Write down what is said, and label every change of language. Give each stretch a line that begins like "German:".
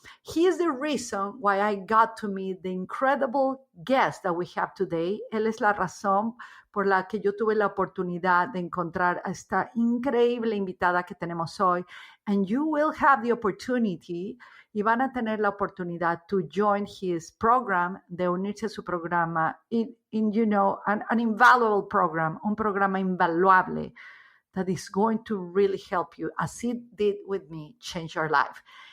English: He is the reason why I got to meet the incredible guest that we have today.
Spanish: Él es la razón por la que yo tuve la oportunidad de encontrar a esta increíble invitada que tenemos hoy.
English: And you will have the opportunity,
Spanish: y van a tener la oportunidad
English: to join his program,
Spanish: de unirse a su programa,
English: in an invaluable program,
Spanish: un programa invaluable
English: that is going to really help you, as it did with me, change your life.